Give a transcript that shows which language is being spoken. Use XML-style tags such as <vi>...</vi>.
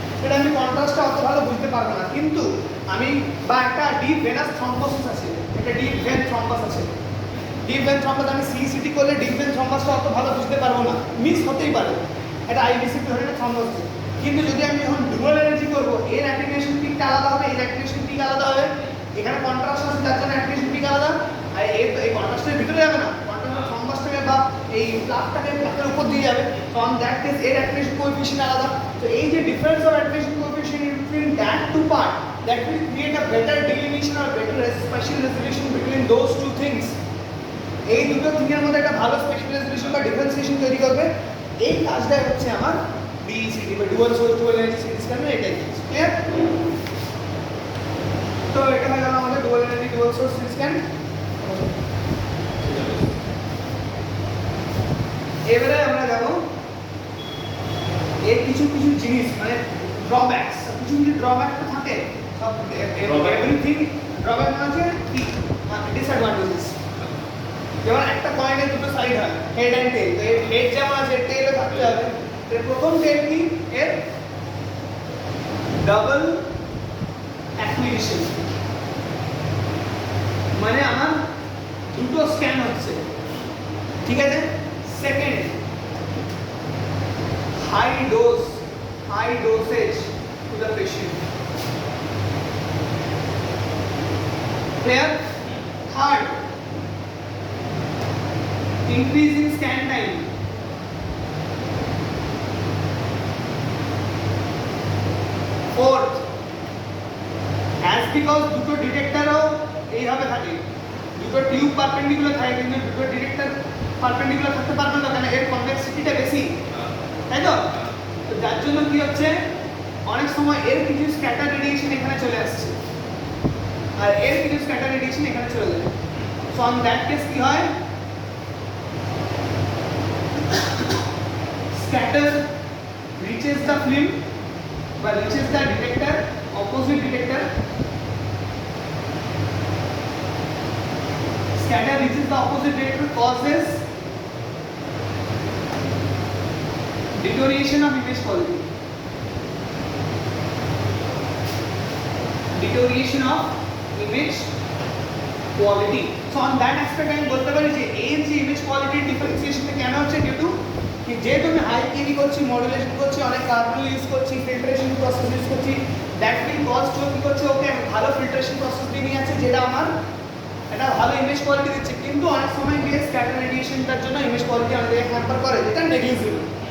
<bn>সেটা আমি কন্ট্রাস্টটা অত ভালো বুঝতে পারবো না, কিন্তু আমি বা একটা ডিপ ভেনাস থ্রম্বোসিস আছে, একটা ডিপ ভেন থ্রম্বাস আছে, ডিপ ভেন থ্রম্বাস আমি সিইসিটি করলে ডিপ ভেন থ্রম্বাসটা অত ভালো বুঝতে পারবো না, মিস হতেই পারে, এটা আইবিসি ধরনের থ্রম্বোস। কিন্তু যদি আমি যখন ডুয়াল এনার্জি করবো, এর অ্যাপ্লিকেশন পিকটা আলাদা হবে, এর অ্যাপ্লিকেশন পিক আলাদা হবে, এখানে কন্ট্রাস্ট আছে তার জন্য অ্যাপ্লিকেশন পিক আলাদা, আর এই কন্ট্রাস্টের ভিতরে যাবে না, কন্ট্রাস্টের থ্রম্বাসটাকে বা এই প্লাকটাকে প্লাকের উপর দিয়ে যাবে, তো অন দ্যাট কেস এর অ্যাপ্লিকেশন কোএফিশিয়েন্ট আলাদা। তো এই যে</bn> <en>Difference of application coefficient between that two part, that will create a better delineation or better spatial resolution between those two things.</en> <bn>এই দুটো থিংয়ের মধ্যে একটা ভালো স্পেশাল রেজলিউশন বা ডিফারেন্সিয়েশন তৈরি করবে, এই কাজটাই হচ্ছে আমার ডিইসিটি বা dual source dual energy city স্ক্যানের এটাই ক্লিয়ার। তো এটা হয়ে গেল আমাদের dual energy dual source CT scan. এবারে আমরা যাব এর কিছু কিছু জিনিস মানে ড্রব্যাকস, কিছু কিছু ড্রব্যাক তো থাকে, সব এভরিথিং ড্রব্যাক মানে হচ্ছে কি ডিসঅ্যাডভান্টেজেস। যেমন একটা কয়েনের দুটো সাইড হয়, হেড অ্যান্ড টেল, তো এর হেড যেমন আছে টেলও থাকতে হবে। এর প্রথম টেল কি, এর ডাবল অ্যাকুইজিশন, মানে আমার দুটো স্ক্যান হচ্ছে, ঠিক আছে।</bn> <en>Second, high dosage to the patient, clear. Third, increase in scan time. Fourth, as because</en> <bn>দুটো ডিটেক্টরও এইভাবে থাকে, দুটো টিউব পারপেন্ডিকুলার থাকে, কিন্তু দুটো ডিটেক্টর পারপেন্ডিকুলার থাকতে পারবে না, কারণ এর কনভেক্সিটিটা বেশি, তাই তো। তো যার জন্য কি হচ্ছে, অনেক সময় এর কিছু স্ক্যাটার রেডিয়েশন এখানে চলে আসছে, আর এর কিছু স্ক্যাটার রেডিয়েশন এখানে চলে যায়। সো অন দ্যাট কেস কি হয়,</bn> <en>scatter reaches the film but reaches the detector, opposite detector. Scatter reaches the opposite detector, causes deterioration of image quality. Deterioration of image quality. So on that aspect</en> <bn>আমি বলতে পারি যে এর যে image quality ডিফারেন্সিয়েশনটা কেন হচ্ছে, ডিউ টু कि যেহেতু আমি হাই কেভি করছি, মডুলেশন করছি, অনেক কার্বন ইউজ করছি, ফিল্ট্রেশন প্রসেস ইউজ করছি,</bn> <en>that will cause to</en> <bn>কি করছে, ওকে ভালো ফিল্ট্রেশন প্রসেস দিয়ে নিয়ে আছে, যেটা আমার একটা ভালো ইমেজ কোয়ালিটি দিচ্ছে, কিন্তু অনেক সময় গিয়ে স্ক্যাটার রেডিয়েশনটার জন্য ইমেজ কোয়ালিটি আমাদের হ্যাম্পার করে, যেটা নেগলিজিবল।</bn>